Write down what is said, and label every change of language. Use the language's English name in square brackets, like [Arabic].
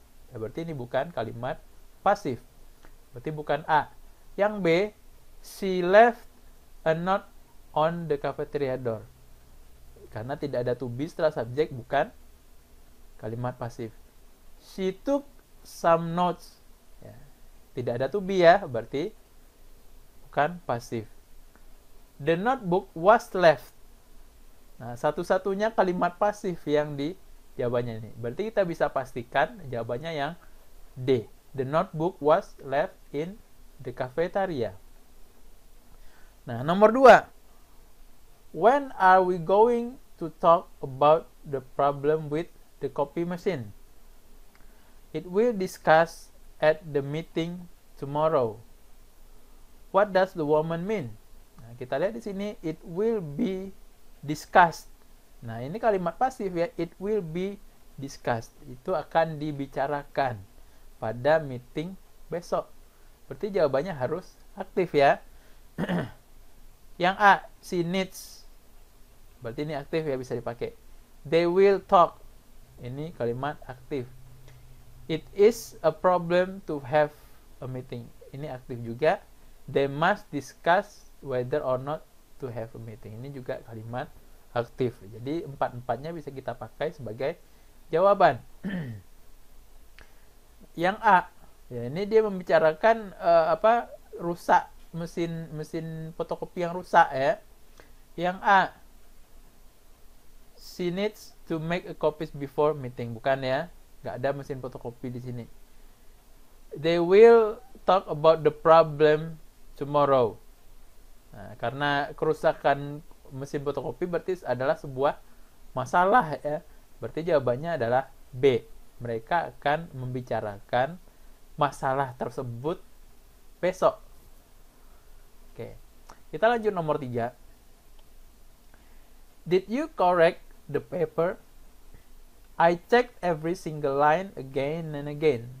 [Indonesian] Ya, berarti ini bukan kalimat pasif. Berarti bukan A. Yang B, [English] she left a note on the cafeteria door. [Indonesian] Karena tidak ada to be setelah subjek, bukan kalimat pasif. [English] She took some notes. [Indonesian] Ya, tidak ada to be ya, berarti bukan pasif. [English] The notebook was left. [Indonesian] Nah, satu-satunya kalimat pasif yang di jawabannya ini. Berarti kita bisa pastikan jawabannya yang D. [English] The notebook was left in the cafeteria. [Indonesian] Nah, nomor 2. [English] When are we going to talk about the problem with the copy machine? It will discuss at the meeting tomorrow. What does the woman mean? [Indonesian] Nah, kita lihat di sini, [English] it will be discussed. [Indonesian] Nah, ini kalimat pasif ya, [English] it will be discussed. [Indonesian] Itu akan dibicarakan. pada meeting besok. Berarti jawabannya harus aktif ya. Yang A, she needs. Berarti ini aktif ya, bisa dipakai. [English] They will talk. [Indonesian] Ini kalimat aktif. [English] It is a problem to have a meeting. [Indonesian] Ini aktif juga. [English] They must discuss whether or not to have a meeting. [Indonesian] Ini juga kalimat aktif. Jadi empat-empatnya bisa kita pakai sebagai jawaban. Yang A, ya ini dia membicarakan rusak mesin fotokopi yang rusak ya. Yang A, [English] she needs to make a copies before meeting. [Indonesian] Bukan ya, nggak ada mesin fotokopi di sini. [English] They will talk about the problem tomorrow. [Indonesian] Nah, karena kerusakan mesin fotokopi berarti adalah sebuah masalah ya. Berarti jawabannya adalah B. Mereka akan membicarakan masalah tersebut besok. Oke. Kita lanjut nomor 3. [English] Did you correct the paper? I checked every single line again and again.